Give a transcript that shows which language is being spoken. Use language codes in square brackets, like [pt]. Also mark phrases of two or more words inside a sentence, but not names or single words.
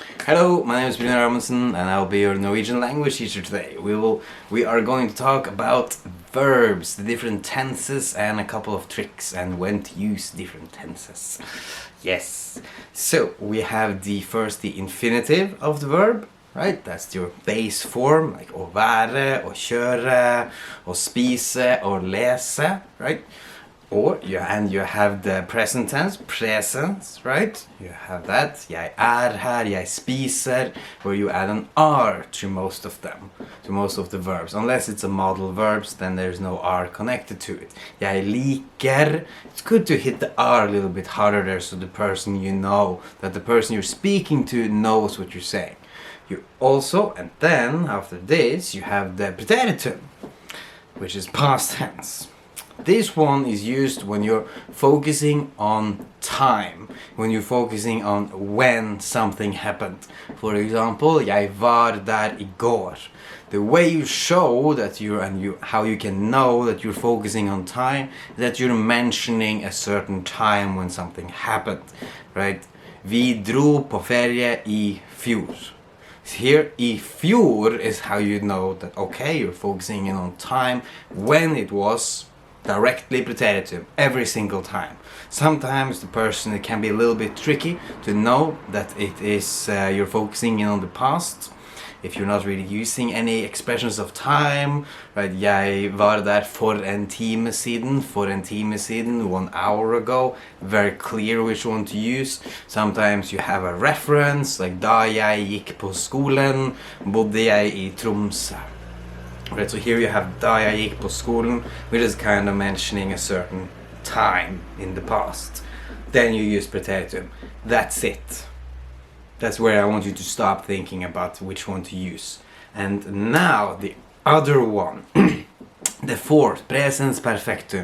[en] Hello, my name is Brynjar Amundsen and I'll be your Norwegian language teacher today. We are going to talk about verbs, the different tenses and a couple of tricks and when to use different tenses. Yes. So, we have the infinitive of the verb, right? That's your base form, like [no] å være, å kjøre, å spise, å lese, [en] right? Or you have the present tense, presence, right? You have that. [no] Jeg her, jeg spiser, [en] where you add an R to most of them, to most of the verbs. Unless it's a modal verbs, then there's no R connected to it. [no] Jeg liker. [en] It's good to hit the R a little bit harder there, so the person that the person you're speaking to knows what you're saying. You also, and then after this, you have the preteritum, which is past tense. This one is used when you're focusing on time, when you're focusing on when something happened. For example, [no] jeg var der I går. [en] The way you show that how you can know that you're focusing on time, that you're mentioning a certain time when something happened, right? [no] Vi dro på ferie I fjor. [en] Here, [no] I fjor [en] is how you know that, okay, you're focusing in on time when it was directly preteritum every single time. Sometimes it can be a little bit tricky to know that it is you're focusing in on the past if you're not really using any expressions of time, right? [no] Jeg var der for en time siden, [en] 1 hour ago. Very clear which one to use. Sometimes you have a reference, like [no] da jeg gikk på skolen, bodde jeg I Tromsø. [en] Right, so here you have [no] da jeg gikk på skolen, [en] which is kind of mentioning a certain time in the past. Then you use preteritum. That's it. That's where I want you to stop thinking about which one to use. And now the other one, the fourth, presens perfectum.